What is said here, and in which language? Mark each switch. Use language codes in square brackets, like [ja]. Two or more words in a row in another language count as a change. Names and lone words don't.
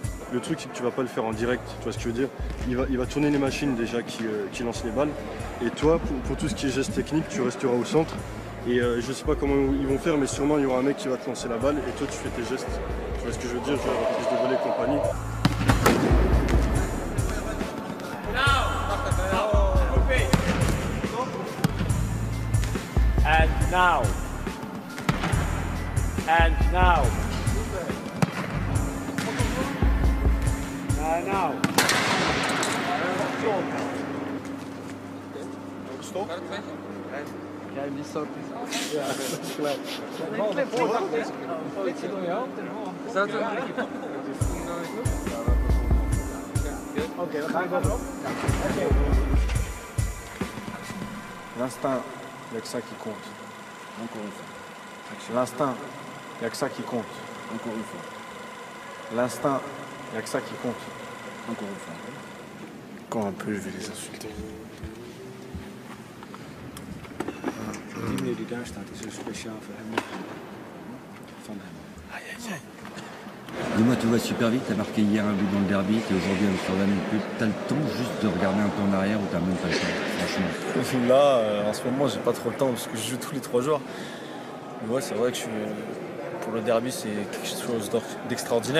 [fr] Le truc, c'est que tu vas pas le faire en direct, tu vois ce que je veux dire. Il va tourner les machines déjà qui lancent les balles. Et toi, pour tout ce qui est geste technique, tu resteras au centre. Et je sais pas comment ils vont faire, mais sûrement il y aura un mec qui va te lancer la balle et toi tu fais tes gestes. Tu vois ce que je veux dire, genre reprise de volée et compagnie. [en] And now. And now. Now. Stop. [nl] Jij die stop. Ja, dat is gelijk. Politie door je hoofd en Staat er? Oké, dan ga ik wel op. [fr] L'instinct, il n'y a que ça qui compte. Encore une fois. L'instinct, il n'y a que ça qui compte. Encore une fois. L'instinct, il n'y a que ça qui compte. Encore une fois. Quand un peu, je vais les insulter. [nl] Die meneer die daar staat, is er speciaal voor hem. Van hem. [fr] Aïe, aïe, aïe. Dis-moi, tu vas super vite, t'as marqué hier un but dans le derby, t'es aujourd'hui à Amsterdam une pub. T'as le temps juste de regarder un peu en arrière ou t'as même pas le temps, franchement? Là, en ce moment, j'ai pas trop le temps parce que je joue tous les 3 jours. Mais ouais, c'est vrai que pour le derby, c'est quelque chose d'extraordinaire.